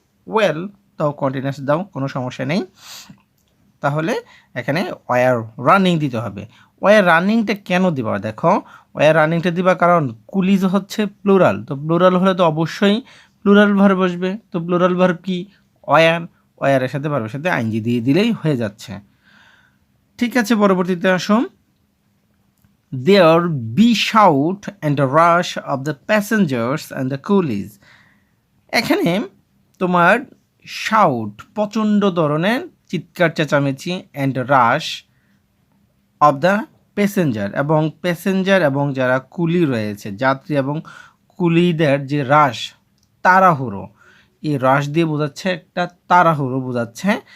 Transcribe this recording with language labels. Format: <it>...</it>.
<bn>Well, তাও continuous দাও, কোনো সমস্যা নেই। তাহলে এখানে ওয়ার রানিং দিতে হবে। ওয়ার রানিংটা কেন দিবা, দেখো ওয়ার রানিংটা দিবা কারণ কুলিজ হচ্ছে প্লুরাল, তো প্লুরাল হলে তো অবশ্যই প্লুরাল ভার্ব বসবে। তো প্লুরাল ভার্ব কি, ওয়ার, ওয়ারের সাথে ভার্বের সাথে আইনজি দিয়ে দিলেই হয়ে যাচ্ছে। ঠিক আছে, পরবর্তীতে আসো।</bn> <en>There be shout and a rush of the passengers and the coolies.</en> <bn>এখানে তোমার শাউট প্রচণ্ড ধরনের চিৎকার চেঁচামেচি</bn> <en>and rush of the passenger,</en> <bn>এবং প্যাসেঞ্জার এবং যারা কুলি রয়েছে, যাত্রী এবং কুলিদের যে রাশ, তাড়াহুড়ো, এই রাশ দিয়ে বোঝাচ্ছে একটা তাড়াহুড়ো বোঝাচ্ছে।</bn>